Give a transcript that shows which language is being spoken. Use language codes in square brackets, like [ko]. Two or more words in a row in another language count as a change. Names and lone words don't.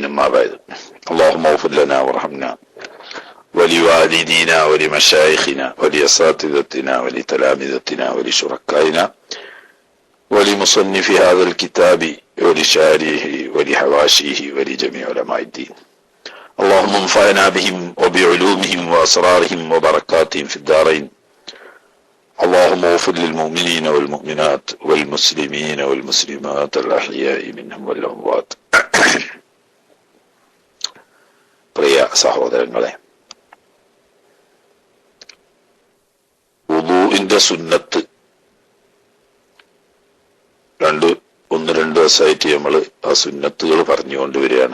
[ar] أما بعد، اللهم اغفر لنا وارحمنا ولوالدينا ولمشايخنا ولأساتذتنا ولتلامذتنا ولشركائنا ولمصنف هذا الكتاب ولشاريه ولحواشيه ولجميع علماء الدين. اللهم انفعنا بهم وبعلومهم وأسرارهم وبركاتهم في الدارين. اللهم اغفر للمؤمنين والمؤمنات والمسلمين والمسلمات الأحياء منهم والأموات. [ml] പ്രിയ സഹോദരങ്ങളെ, വുളൂഇന്റെ സുന്നത്ത് ഒന്ന് രണ്ട് ദിവസമായിട്ട് നമ്മൾ ആ സുന്നത്തുകൾ പറഞ്ഞുകൊണ്ടുവരികയാണ്.